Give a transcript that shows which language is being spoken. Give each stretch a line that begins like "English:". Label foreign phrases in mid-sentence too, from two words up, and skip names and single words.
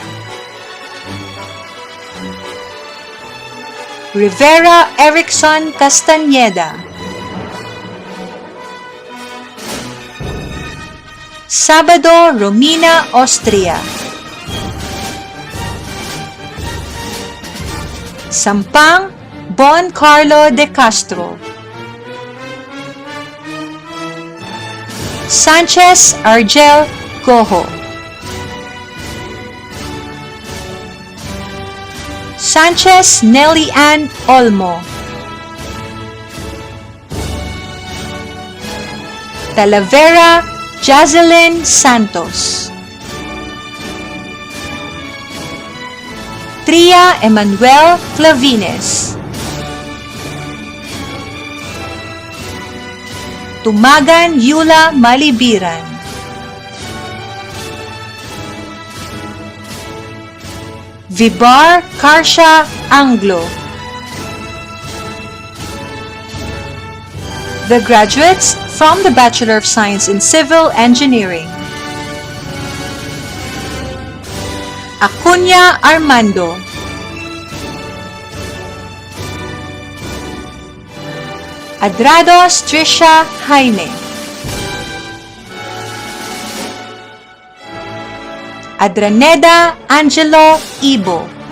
English: Rivera Erickson Castañeda, Sabado Romina Austria, Sampang Bon Carlo de Castro, Sanchez Argel Goho, Sanchez Nelly Ann Olmo, Talavera Jazelyn Santos, Tria Emmanuel Clavines, Tumagan Yula Malibiran, Vibar Karsha Anglo. The graduates from the Bachelor of Science in Civil Engineering: Acuña Armando, Adrados Trisha Jaime, Adraneda Angelo Ibo,